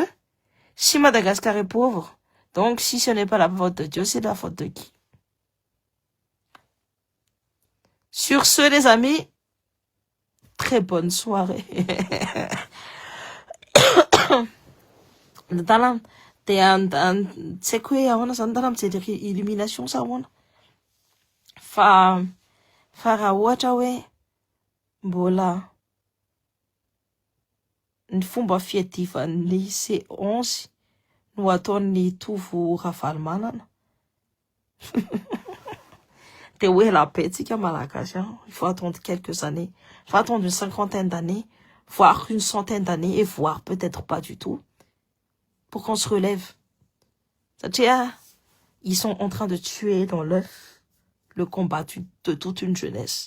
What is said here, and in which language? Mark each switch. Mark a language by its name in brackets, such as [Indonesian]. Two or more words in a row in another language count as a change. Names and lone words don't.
[French] Si Madagascar est pauvre, donc si ce n'est pas la faute de Dieu, c'est la faute de qui? Sur ce, les amis, très bonne soirée. [Malagasy] Dalam tsy haiko hoe ahoana zany dalam mijery illumination sa ahoana fa raha ohatra hoe mbola ny fomba fiadivan'ny C11 no ataon'ny tovo Ravalomanana de hoe [French] la paix [Malagasy] tsika malagasy [French] il faut attendre quelques années, il faut attendre une 50aine d'années, voire une 100aine d'années et voire peut-être pas du tout pour qu'on se relève. C'est-à-dire, ils sont en train de tuer dans l'œuf le combat de toute une jeunesse.